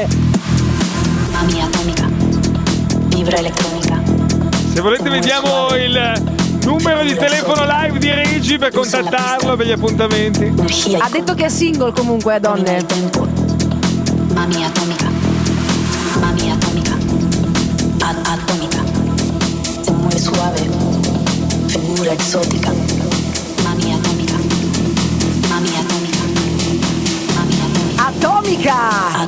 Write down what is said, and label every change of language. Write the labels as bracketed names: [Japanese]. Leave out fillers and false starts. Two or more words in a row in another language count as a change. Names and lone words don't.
[Italian] Mami atomica, vibra elettronica. Se volete vediamo il numero di telefono live di Regi per contattarlo per gli appuntamenti. Energia Ha detto che è single comunque, donne. Mami atomica, mami atomica, [Spanish] atómica. Se mueve suave, figura exótica. Mami atómica, mami atómica, mami atómica. [Italian] Atomica!